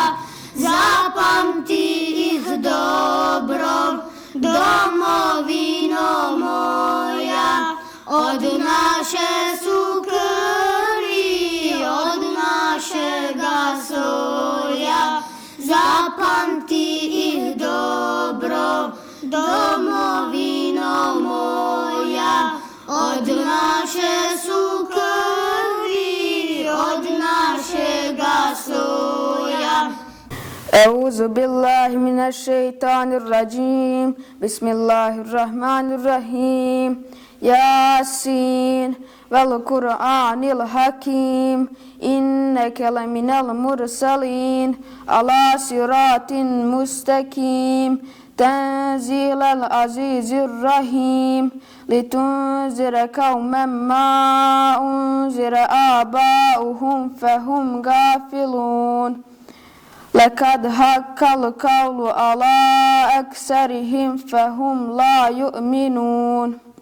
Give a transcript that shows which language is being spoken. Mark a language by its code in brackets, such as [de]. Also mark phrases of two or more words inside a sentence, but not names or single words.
[bs] Zapamti ih dobro, domovino moja, od naše su krvi, od našega soja. Zapamti ih dobro, domovino moja, od naše su krvi, od našega soja. [ar] أعوذ بالله من الشيطان الرجيم بسم الله الرحمن الرحيم ياسين والقرآن الحكيم إنك لمن المرسلين على صراط مستقيم تنزيل العزيز الرحيم لتنذر قوما ما أنذر آباؤهم فهم غافلون لقد حق القول على أكثرهم فهم لا يؤمنون